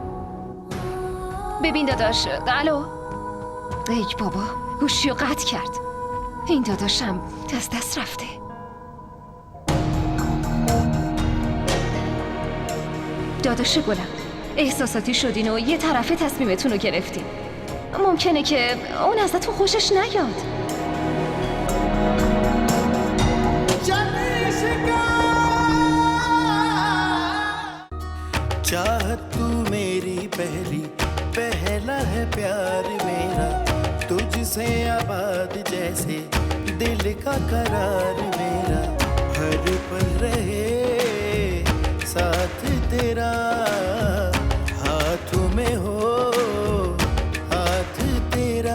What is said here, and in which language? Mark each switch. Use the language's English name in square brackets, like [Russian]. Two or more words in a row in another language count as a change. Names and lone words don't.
[Persian] ببین داداش، الو. ای بابا، گوشی رو قطع کرد. این داداشم دست رفته. داداش گلم، احساساتی شدین و یه طرفه تصمیمتون رو گرفتین. ممکنه که اون ازتون خوشش نیاد. [Hindi] चाहत तू मेरी पहला है प्यार मेरा, तुझसे आबाद जैसे दिल का करार मेरा, हर पल रहे साथ तेरा, हाथों में हो हाथ तेरा।